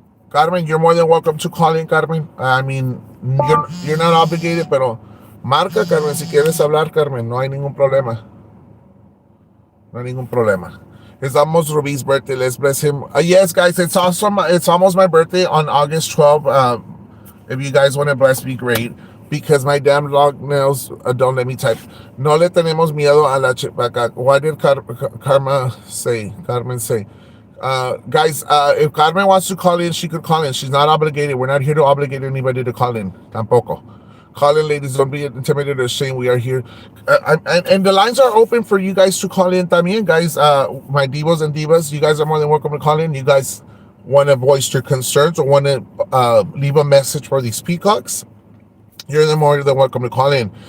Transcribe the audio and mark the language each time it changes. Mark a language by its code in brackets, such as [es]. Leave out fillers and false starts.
[es] Carmen, [en] you're more than welcome to call in, [es] Carmen. [en] I mean, you're not obligated, [es] pero marca, Carmen, si quieres hablar, Carmen. No hay ningún problema. No hay ningún problema. [en] It's almost Rubi's birthday. Let's bless him. Yes, guys, it's almost my birthday on August 12th. If you guys want to bless me, great. Because my damn long nails don't let me type. [es] No le tenemos miedo a la chipaca. [en] What did Carmen say? Guys, if Carmen wants to call in, she could call in. She's not obligated. We're not here to obligate anybody to call in. Tampoco. Call in, ladies. Don't be intimidated or ashamed. We are here. And the lines are open for you guys to call in también, guys. My divos and divas, you guys are more than welcome to call in. You guys want to voice your concerns or want to leave a message for these peacocks, you're more than welcome to call in.